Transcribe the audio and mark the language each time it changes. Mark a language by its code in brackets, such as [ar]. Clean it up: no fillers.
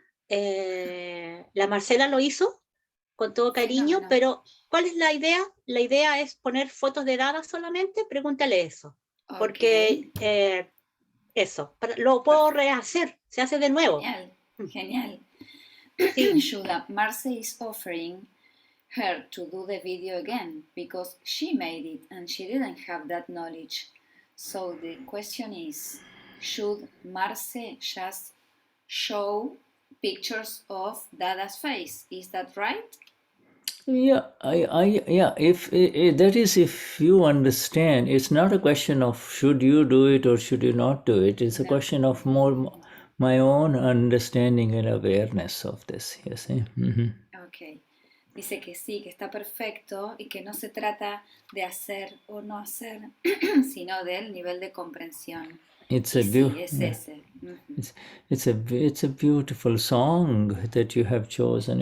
[es] La Marcela lo hizo con todo cariño, Fenómeno. pero ¿cuál es la idea? La idea es poner fotos de Dada solamente, pregúntale eso. Ok. Porque eso, lo puedo rehacer, se hace de nuevo. Genial, genial. Sí. [en] Shuddha, Marce is offering her to do the video again because she made it and she didn't have that knowledge. So the question is, should Marce just show pictures of Dada's face? Is that right? Yeah, if that is, if you understand, it's not a question of should you do it or should you not do it. It's a question of more my own understanding and awareness of this. You see. Ok. [es] Dice que sí, que está perfecto y que no se trata de hacer o no hacer, sino del nivel de comprensión. [en] It's [es] Y a sí, es ese. [en] it's a beautiful song that you have chosen.